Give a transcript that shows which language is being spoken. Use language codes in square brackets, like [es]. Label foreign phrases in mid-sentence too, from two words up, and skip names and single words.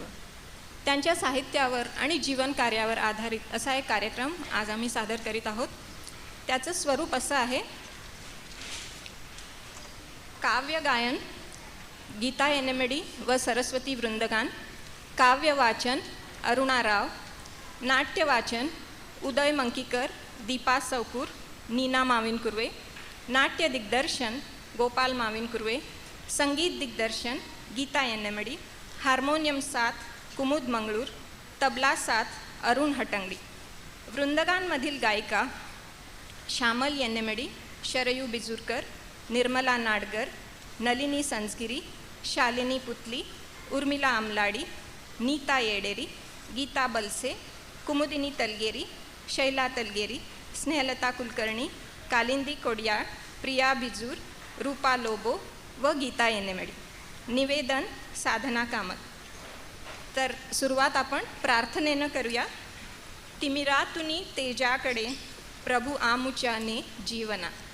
[mr] त्यांच्या साहित्यावर आणि जीवनकार्यावर आधारित असा एक कार्यक्रम आज आम्ही सादर करीत आहोत. त्याचं स्वरूप असं आहे: काव्य गायन गीता येनेमेडी व सरस्वती वृंदगान, काव्य वाचन अरुणा राव, नाट्य वाचन उदय मंकीकर, दीपा चौकूर, नीना माविन कुर्वे, नाट्य दिग्दर्शन गोपाल माविन कुर्वे, संगीत दिग्दर्शन गीता येनेमेडी, हार्मोनियम साथ कुमुद मंगळूर, तबला साथ अरुण हटंगडी. वृंदगानमधील गायिका श्यामल येनेमेडी, शरयू बिजूरकर, निर्मला नाडगर, नलिनी संजगिरी, शालिनी पुतली, उर्मिला आमलाडी, नीता येडेरी, गीता बलसे, कुमुदिनी तलगेरी, शैला तलगेरी, स्नेहलता कुलकर्णी, कालिंदी कोडियाळ, प्रिया बिजूर, रूपा लोबो व गीता येनेमेडी. निवेदन साधना कामत. तर सुरुवात आपण प्रार्थनेनं करूया. तिमिरातुनी तेजाकडे प्रभू आमुच्याने जीवना.